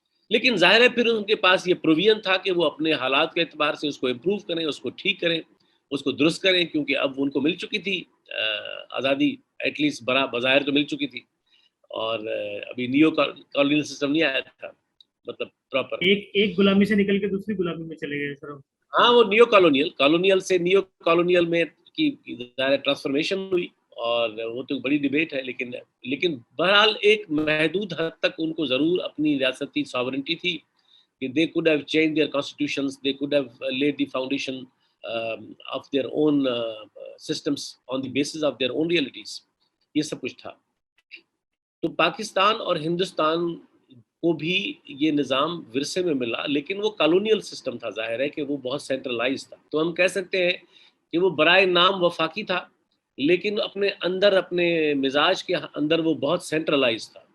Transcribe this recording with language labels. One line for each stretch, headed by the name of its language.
Urdu: لیکن ظاہر ہے پھر ان کے پاس یہ پروویژن تھا کہ وہ اپنے حالات کے اعتبار سے اس کو امپروو کریں, اس کو ٹھیک کریں, اس کو درست کریں, کیونکہ اب ان کو مل چکی تھی آزادی, ایٹ لیسٹ بظاہر تو مل چکی تھی, اور ابھی نیو کالونیل سسٹم نہیں آیا تھا, مطلب پراپر ایک غلامی سے نکل کے دوسری غلامی میں چلے گئے سر. ہاں, وہ نیو کالونیل سے نیو کالونیل میں کی ظاہر ٹرانسفارمیشن ہوئی, اور وہ تو بڑی ڈیبیٹ ہے. لیکن بہرحال ایک محدود حد تک ان کو ضرور اپنی ریاستی ساورنٹی تھی کہ
English: they could have changed their constitutions, they could have laid the foundation of their own systems on the basis of their own realities.
Urdu: یہ سب کچھ تھا. تو پاکستان اور ہندوستان کو بھی یہ نظام ورثے میں ملا, لیکن وہ کالونیل سسٹم تھا. ظاہر ہے کہ وہ بہت سینٹرلائز تھا. تو ہم کہہ سکتے ہیں کہ وہ برائے نام وفاقی تھا, لیکن اپنے اندر, اپنے مزاج کے اندر وہ بہت سینٹرلائز تھا.